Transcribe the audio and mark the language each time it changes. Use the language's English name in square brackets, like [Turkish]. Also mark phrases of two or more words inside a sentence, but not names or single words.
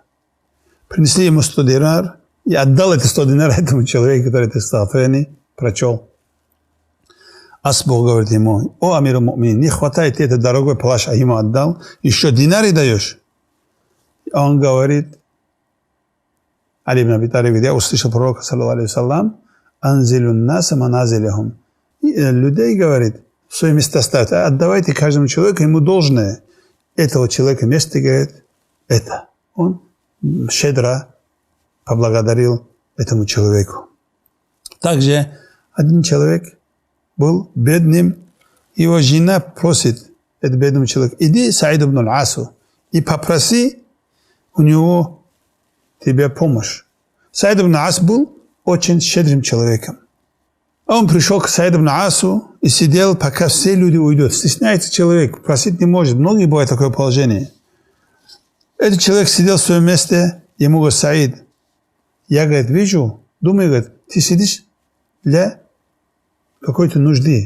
[Russian] Принесли ему 100 динар и отдал эти 100 динар этому человеку, который это стихотворение прочел. Асбух говорит ему: о [Arabic] أمير المؤمنين, [Russian] не хватает этот дорогой плащ, а ему отдал, еще динары даешь? Он говорит, Али ибн Аби Талиб, я услышал пророка, [Arabic] صلى الله عليه وسلم، أنزلوا الناس منازلهم. [Russian] Людей, говорит, в свои места ставят, отдавайте каждому человеку ему должное. Этого человека место, говорит, это. Он щедро поблагодарил этому человеку. Также один человек был бедным, его жена просит этому бедному человеку: иди Саид ибн аль-Асу и попроси у него тебе помощь. Саид ибн аль-Ас был очень щедрым человеком. Он пришел к Саид ибн аль-Асу и сидел, пока все люди уйдут. Стесняется человек, просить не может. Многие бывает такое положение. Этот человек сидел в своем месте, ему говорит: Саид, я, говорит, вижу, думаю, говорит, ты сидишь для какой-то нужды.